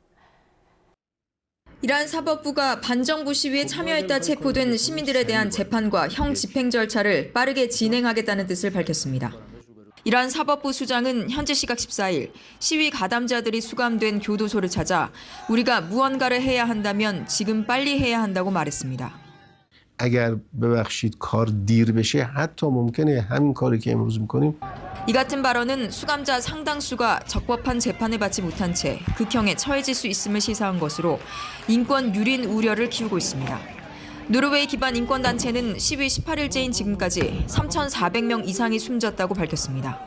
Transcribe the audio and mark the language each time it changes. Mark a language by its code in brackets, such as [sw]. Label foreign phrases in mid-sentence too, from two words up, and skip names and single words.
[ko] 이란 사법부가 반정부 시위에 참여했다 체포된 시민들에 대한 재판과 형 집행 절차를 빠르게 진행하겠다는 뜻을 밝혔습니다. 이란 사법부 수장은 현지 시각 14일 시위 가담자들이 수감된 교도소를 찾아 우리가 무언가를 해야 한다면 지금 빨리 해야 한다고 말했습니다. [fa] اگر ببخشید کار دیر بشه حتی ممکنه همین کاری که امروز میکنیم [ko] 이 같은 발언은 수감자 상당수가 적법한 재판을 받지 못한 채 극형에 처해질 수 있음을 시사한 것으로 인권 유린 우려를 키우고 있습니다. 노르웨이 기반 인권단체는 시위 18일째인 지금까지 3,400명 이상이 숨졌다고 밝혔습니다.